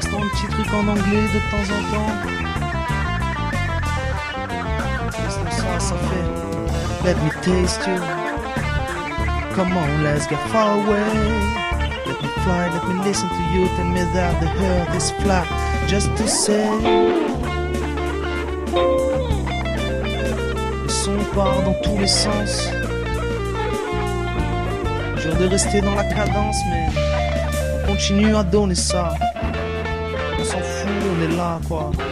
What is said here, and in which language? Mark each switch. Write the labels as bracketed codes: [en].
[fr] De temps en temps, qu'est-ce que ça fait? [en] Let me taste you. Come on, let's get far away. Let me fly, let me listen to you. Tell me that the earth is flat, just to say. [fr] Le son part dans tous les sens. J'ai envie de rester dans la cadence, mais on continue à donner ça. On s'en fout, on est là, quoi.